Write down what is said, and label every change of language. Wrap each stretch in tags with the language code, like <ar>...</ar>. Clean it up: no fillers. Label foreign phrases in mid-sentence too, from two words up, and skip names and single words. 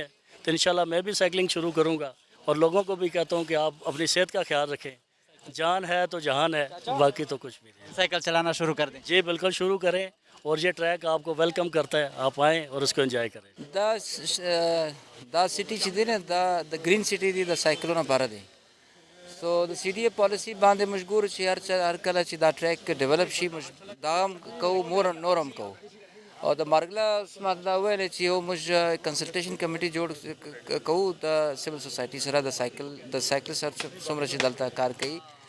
<ur>تو انشاءاللہ میں بھی سائیکلنگ شروع کروں گا اور لوگوں کو بھی کہتا ہوں کہ آپ اپنی صحت کا خیال رکھیں. جان ہے تو جہان ہے, باقی تو کچھ بھی نہیں. سائیکل چلانا شروع کر دیں. جی بالکل شروع کریں اور یہ ٹریک آپ کو ویلکم کرتا ہے, آپ آئیں اور اس کو انجوائے کریں.</ur> <ps>دا سٹی چھ دی نا دا</ps> <en>green city</en> <ps>دی دا سائیکلونا بارا دی. سو دا CDA پالیسی باندې مشغور چې هر کله چې دا ټریک ډیولپ شي دا هم کوو نورم کوو. او د مارګلا ما دا ویل چې یو موږ</ps> <en>consultation committee</en> <ps>جوړ کوو د</ps> <en>civil society</en> <ps>سره د سایکل سره څومره چې دلته کار کوي.</ps>